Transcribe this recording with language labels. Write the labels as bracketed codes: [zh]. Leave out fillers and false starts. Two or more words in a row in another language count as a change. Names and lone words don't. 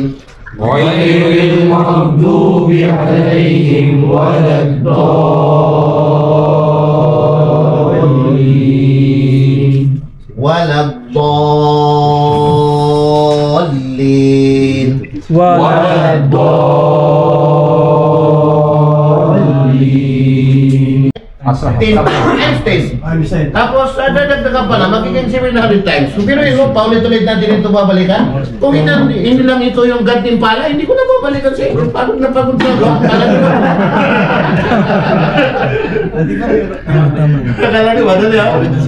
[ar] غير المغضوب عليهم ولا الضالين ولا الضالين ولا الضالين. [tl] Einstein. Tapos, dadagdagan pala, magiging 700 times. So, pero yun, paulit-ulit natin ito babalikan. Kung hindi lang ito yung gantimpala, hindi ko na babalikan sa inyo. Pagod na pagod na ba? Akala niyo, madali ako.